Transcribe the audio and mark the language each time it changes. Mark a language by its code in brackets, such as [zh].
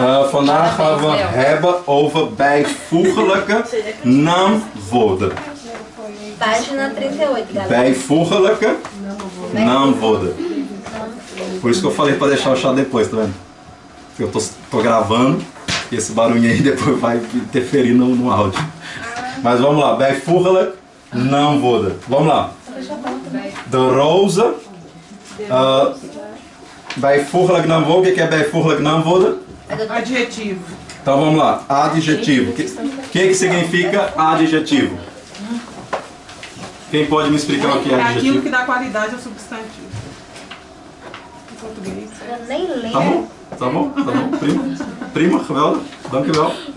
[nl] Vandaag gaan we hebben over bijvoeglijke naamwoorden. [pt] Página 38, galera. [nl] Bijvoeglijke naamwoorden. [pt] Por isso que eu falei para deixar o chá depois, tá vendo? Porque eu tô gravando e esse barulho aí depois vai interferir no áudio. Mas vamos lá, bijvoeglijk não voda. Vamos lá. The Rosa. Bijvoeglijk naamwoord. O que é bijvoeglijk naamwoord? Adjetivo. Então vamos lá. Adjetivo. O que significa adjetivo? Quem pode me explicar o que é É aquilo adjetivo? que dá qualidade ao substantivo. Em português. Eu nem lembro. Tá bom? Tá bom? Tá bom? [nl] Prima? Prima, geweldig. Dankjewel.